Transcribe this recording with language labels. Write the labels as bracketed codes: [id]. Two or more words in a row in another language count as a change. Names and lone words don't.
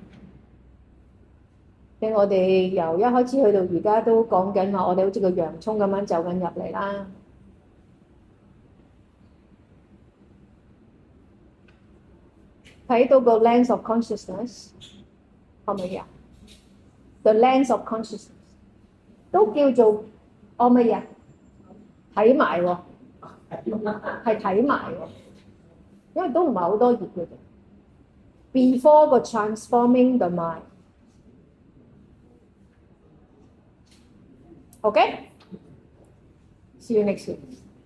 [yue] 我哋由一開始去到而家都講緊話，我哋好似個洋葱咁樣走緊入嚟啦。睇到個 [en] lens of consciousness [yue] 可唔可以啊 ？ [en] The lens of consciousness [yue] 都叫做乜嘢啊？睇埋喎，係睇埋喎。因為都唔係好多頁嘅啫。Before 個 [en] transforming the mind。 [yue] Okay? [en] See you next week.